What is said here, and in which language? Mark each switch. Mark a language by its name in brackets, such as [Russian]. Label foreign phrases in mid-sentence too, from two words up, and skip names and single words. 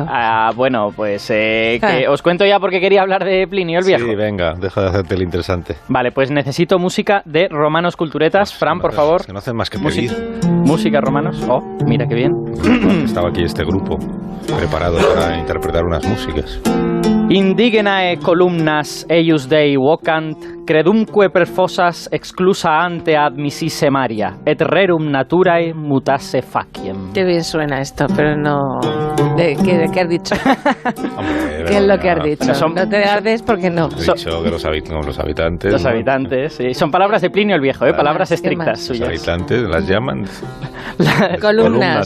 [Spanish] Bueno, pues que os cuento ya porque quería hablar de Plinio el Viejo. Sí, venga, deja de hacerte el interesante. Vale, pues necesito música de Romanos Culturetas. Pues, Fran, por favor. Que no hacen más que pedir. Música Romanos. Oh, mira qué bien. Estaba aquí este grupo preparado para interpretar unas músicas. [Latin] Indigenae columnas eius Dei vocant, credumque per fossas exclusa ante admississe Maria, et rerum naturae mutasse faciem. [Spanish] Qué bien suena esto, pero no... ¿De qué has dicho? Hombre, ¿Qué es lo que has dicho? Bueno, no te ardes porque no. He dicho que los habitantes... Los habitantes, sí. Son palabras de Plinio el Viejo, palabras estrictas suyas. Los habitantes las llaman... columnas,